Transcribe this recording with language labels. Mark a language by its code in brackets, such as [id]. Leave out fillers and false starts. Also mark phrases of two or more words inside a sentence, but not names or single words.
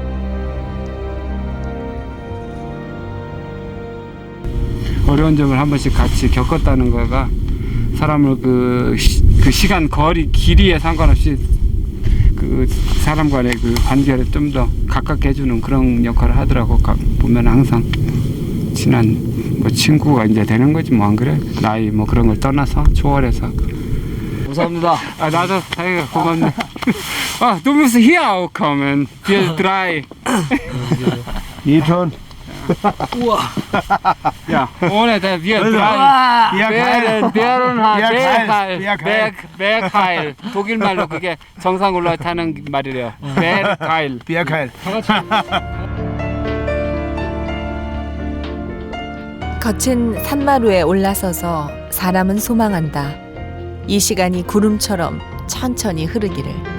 [ko] 어려운 점을 한 번씩 같이 겪었다는 거가 사람을 그 시간 거리 길이에 상관없이 그 사람 간의 그 관계를 좀 더 가깝게 해주는 그런 역할을 하더라고. 보면 항상 친한 뭐 친구가 이제 되는 거지 뭐 안 그래? 나이 뭐 그런 걸 떠나서 초월해서. 감사합니다. 아 나도 다행이다 고맙네. [de] 아 du musst hier auch kommen. Wir drei. Geht schon. Ja, ohne der wir drei. Bergheil. [ko] 독일 말로 그게 정상 올라타는 말이래요. [de] Bergheil. Bergheil. [ko] 거친 산마루에 올라서서 사람은 소망한다. 이 시간이 구름처럼 천천히 흐르기를.